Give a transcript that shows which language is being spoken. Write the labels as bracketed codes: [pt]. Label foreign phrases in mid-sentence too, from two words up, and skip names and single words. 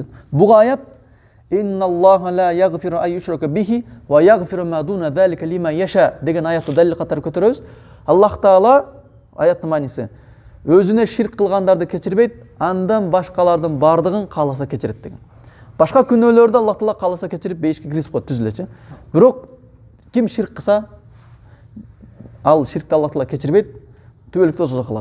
[ky] Буга аят [ar] إن الله لا يغفر أن يشرك به ويغفر ما دون ذلك لمن يشاء [ky] деген аятты далил катары көтөрөбүз. Аллах Таала аяттын мааниси өзүнө ширк кылгандарды кечирбейт, андан башкалардын бардыгын кааласа кечирет деген. Башка күнөөлөрдү Аллах Таала кааласа кечирип бейишке киргизип коет түз элечи. Бирок ким ширк кылса, ал ширкти Аллах Таала кечирбейт, түбөлүктө тозок калат.